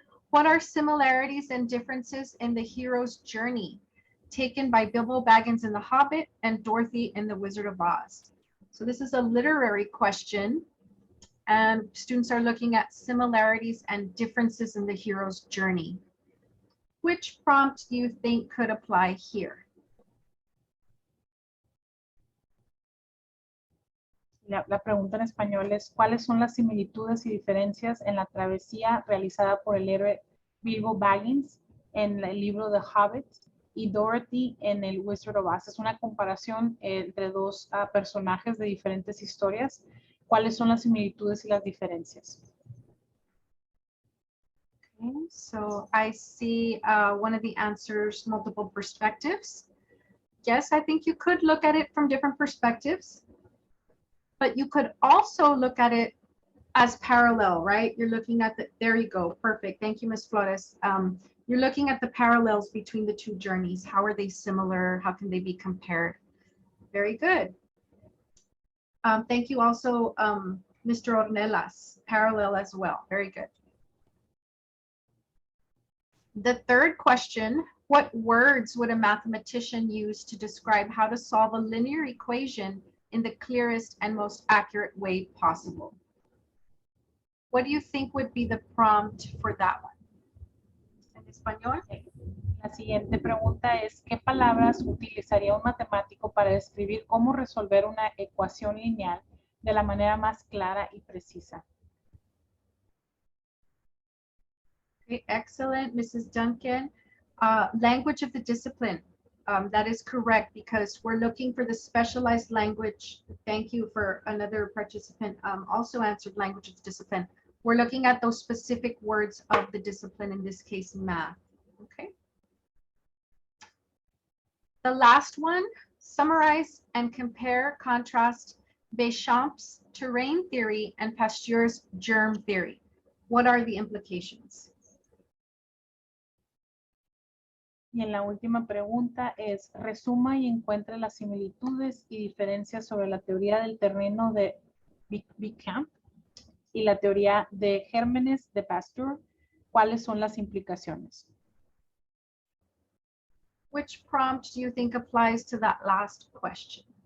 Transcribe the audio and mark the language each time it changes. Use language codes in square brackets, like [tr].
[en] What are similarities and differences in the hero's journey taken by Bilbo Baggins in The Hobbit and Dorothy in The Wizard of Oz? So this is a literary question, and students are looking at similarities and differences in the hero's journey. Which prompt do you think could apply here? [es] La pregunta en español es, ¿cuáles son las similitudes y diferencias en la travesía realizada por el héroe Bilbo Baggins en el libro The Hobbit y Dorothy en el Wizard of Oz? Es una comparación entre dos personajes de diferentes historias. ¿Cuáles son las similitudes y las diferencias? [en] Okay, so I see one of the answers, multiple perspectives. Yes, I think you could look at it from different perspectives. But you could also look at it as parallel, right? You're looking at there you go, perfect. Thank you, Ms. Flores. You're looking at the parallels between the two journeys. How are they similar? How can they be compared? Very good. Thank you also, Mr. Ornelas, parallel as well. Very good. The third question, what words would a mathematician use to describe how to solve a linear equation in the clearest and most accurate way possible? What do you think would be the prompt for that one? [es] En español. La siguiente pregunta es, ¿qué palabras utilizaría un matemático para describir cómo resolver una ecuación lineal de la manera más clara y precisa? [en] Okay, excellent, Mrs. Duncan. Language of the discipline. That is correct, because we're looking for the specialized language. Thank you for another participant also answered language of discipline. We're looking at those specific words of the discipline, in this case, math. Okay. The last one, summarize and compare, contrast Béchamp's terrain theory and Pasteur's germ theory. What are the implications? [es] Y en la última pregunta es, resuma y encuentre las similitudes y diferencias sobre la teoría del terreno de Béchamp y la teoría de gérmenes de Pasteur. ¿Cuáles son las implicaciones? [en] Which prompt do you think applies to that last question?